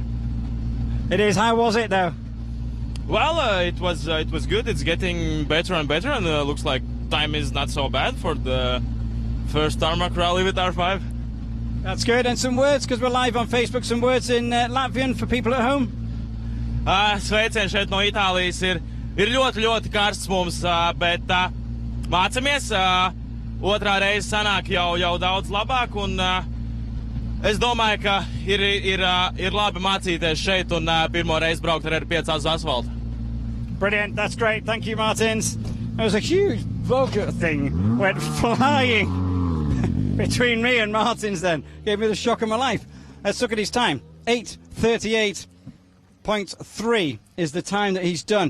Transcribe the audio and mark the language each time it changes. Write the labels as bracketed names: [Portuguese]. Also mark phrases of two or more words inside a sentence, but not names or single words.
[English] It is. How was it though? Well, it was good. It's getting better and better, and looks like time is not so bad for the first tarmac rally with R5. That's good. And some words, because we're live on Facebook, some words in Latvian for people at home. [Latvian] Sveiciens šeit no Itālijas. Ir ļoti karsts mums, bet mācamies. Otrā reize sanāk jau daudz labāk, un es domāju, ka ir labi mācīties šeit un pirmo reizi braukt ar 5 uz asfaltu. [English] Brilliant, that's great. Thank you, Martins. There was a huge Volga thing went flying between me and Martins then. Gave me the shock of my life. Let's look at his time. 8:38.3 is the time that he's done.